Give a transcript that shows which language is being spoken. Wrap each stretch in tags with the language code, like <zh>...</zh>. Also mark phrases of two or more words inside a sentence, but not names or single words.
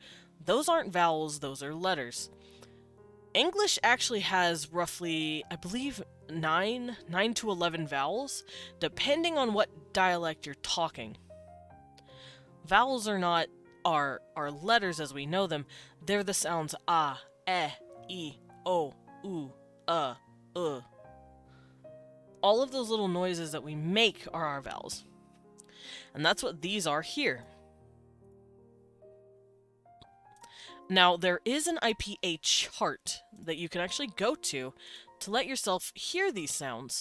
<en>Those aren't vowels, those are letters. English actually has roughly, I believe, 9 to 11 vowels, depending on what dialect you're talking. Vowels are not our letters as we know them. They're the sounds ah, eh, e, o, u, all of those little noises that we make are our vowels. And that's what these are here. Now, there is an IPA chart that you can actually go to let yourself hear these sounds.</en>